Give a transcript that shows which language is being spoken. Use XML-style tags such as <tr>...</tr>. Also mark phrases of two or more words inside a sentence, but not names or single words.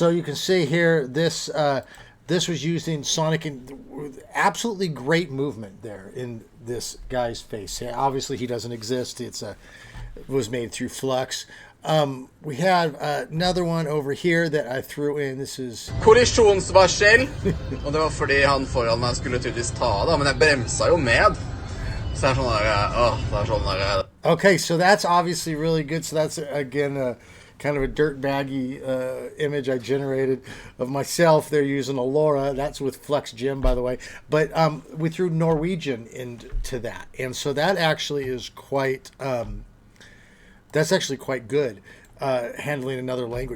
<en>So you can see here, this was using Sonic, and absolutely great movement there in this guy's face. Yeah, obviously, he doesn't exist. It was made through Flux. We have another one over here that I threw in. This is</en> <no>Kollisjonsvarsel. Og det var fordi han foran meg skulle tydeligvis ta da, men jeg bremsa jo med. Så det er sånn der,</no> <en>okay, so that's obviously really good. So that's, again, kind of a dirtbaggy image I generated of myself. They're using Allura. That's with Flux Gym, by the way. But we threw Norwegian into that. And so that actually is quite... that's actually quite good, handling another language.</en>